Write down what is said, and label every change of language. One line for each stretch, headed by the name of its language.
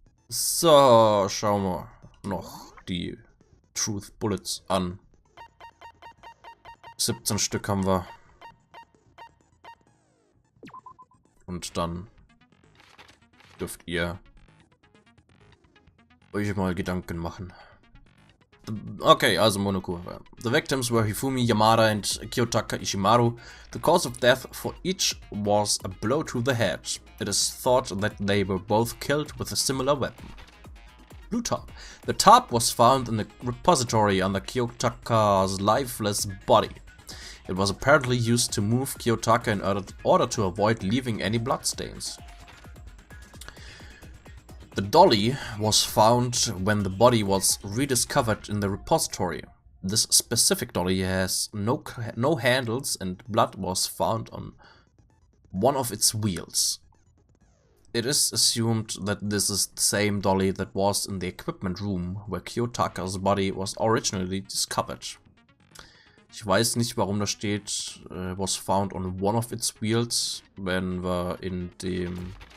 German: So, schauen wir noch die Truth Bullets an. 17 Stück haben wir. Und dann dürft ihr euch mal Gedanken machen. Okay, also Monoko.
English: The victims were Hifumi Yamada and Kiyotaka Ishimaru. The cause of death for each was a blow to the head. It is thought that they were both killed with a similar weapon. Blue tarp. The tarp was found in the repository under Kiyotaka's lifeless body. It was apparently used to move Kiyotaka in order to avoid leaving any bloodstains. The dolly was found when the body was rediscovered in the repository. This specific dolly has no handles and blood was found on one of its wheels. It is assumed that this is the same dolly that was in the equipment room where Kiyotaka's body was originally discovered.
German: Ich weiß nicht, warum da steht,
English: was found on one of its wheels,
German: wenn wir in dem...